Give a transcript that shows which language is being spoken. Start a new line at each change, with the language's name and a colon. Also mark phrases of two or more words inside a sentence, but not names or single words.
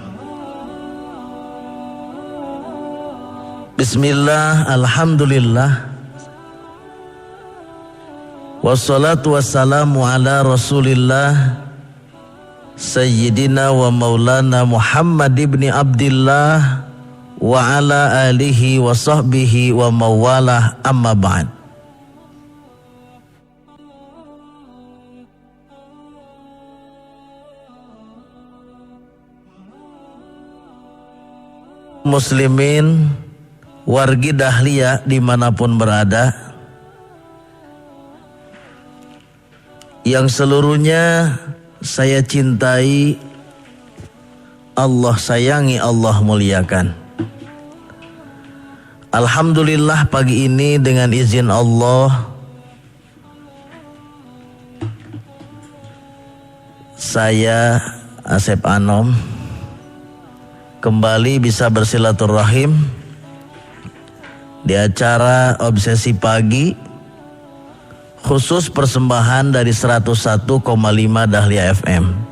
Arabic: بسم الله، الحمد لله، والصلاة والسلام على رسول الله سيدنا ومولانا محمد بن عبد الله وعلى آله وصحبه وموالاه، أما بعد.
Indonesian: Muslimin, wargi Dahlia dimanapun berada, yang seluruhnya saya cintai, Allah sayangi, Allah muliakan. Alhamdulillah pagi ini dengan izin Allah saya Asep Anom kembali bisa bersilaturahim di acara Obsesi Pagi, khusus persembahan dari 101,5 Dahlia FM.